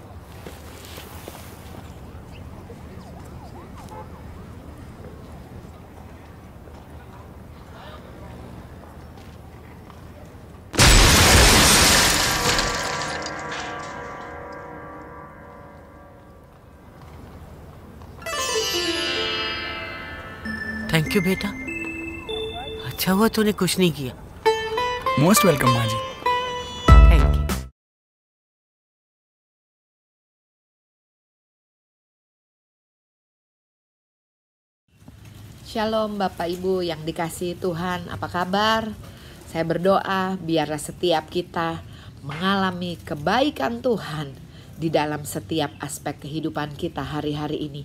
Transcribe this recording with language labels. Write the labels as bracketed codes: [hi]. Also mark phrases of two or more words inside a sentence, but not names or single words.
[en] thank you [hi] बेटा, अच्छा हुआ तूने कुछ नहीं किया। [en] most welcome [hi] माँ जी। [en] thank you. [id] Shalom Bapak Ibu yang dikasihi Tuhan, apa kabar? Saya berdoa biarlah setiap kita mengalami kebaikan Tuhan di dalam setiap aspek kehidupan kita hari-hari ini.